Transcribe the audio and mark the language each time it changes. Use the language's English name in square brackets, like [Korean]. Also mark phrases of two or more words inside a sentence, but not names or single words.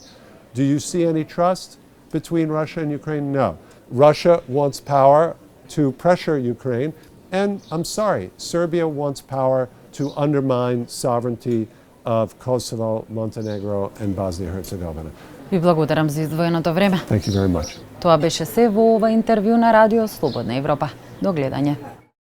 [English] Do you see any trust between Russia and Ukraine? No. Russia wants power to pressure Ukraine, and I'm sorry, Serbia wants power to undermine sovereignty of Kosovo, Montenegro, and Bosnia-Herzegovina. [Macedonian] Ви благодарам за издвоеното време. [English] Thank you very much. [Macedonian] Тоа беше се во ова интервју на Радио Слободна Европа. До гледање.